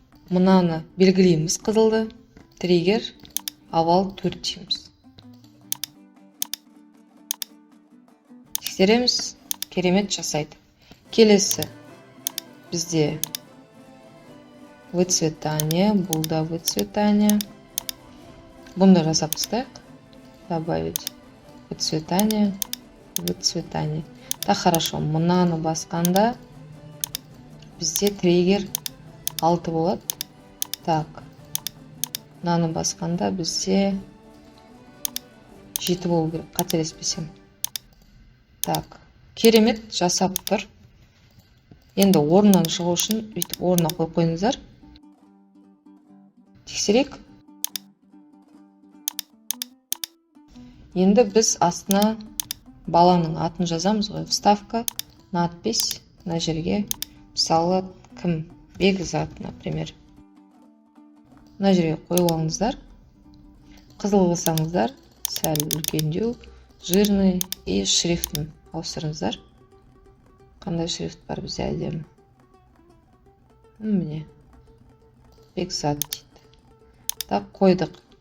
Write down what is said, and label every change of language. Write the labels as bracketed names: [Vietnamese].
[Kazakh] Мынаны белгілейміз қызылды. Триггер, овал 4 дейміз. Тексереміз, керемет жасайды. Келесі бізде выцветание, бұл да выцветание. Бұнда жасап тастайық. [Russian] Добавить выцветание, выцветание. Так, хорошо. [Kazakh] Мынаны басқанда бізде триггер 6 болады. Так, мынаны басқанда бізде 7 болу керек, қателеспесем. Так, керемет жасап тұр. Енді орнынан шығу үшін өйтіп орнына қойып қойыңыздар. Тексерейік. Енді біз астына баланың атын жазамыз ғой. [Russian] Вставка, надпись, [Kazakh] мына жерге мысалы кім? [Russian] Бекзат, например. [Kazakh] Мына жерге қойып алыңыздар. Қызыл қылсаңыздар, сәл үлкендеу, [Russian] жирный и [Kazakh] шрифтін ауыстырыңыздар. Қандай шрифт бар бізде әдемі? Міне. Бекзат дейді. Так, қойдық.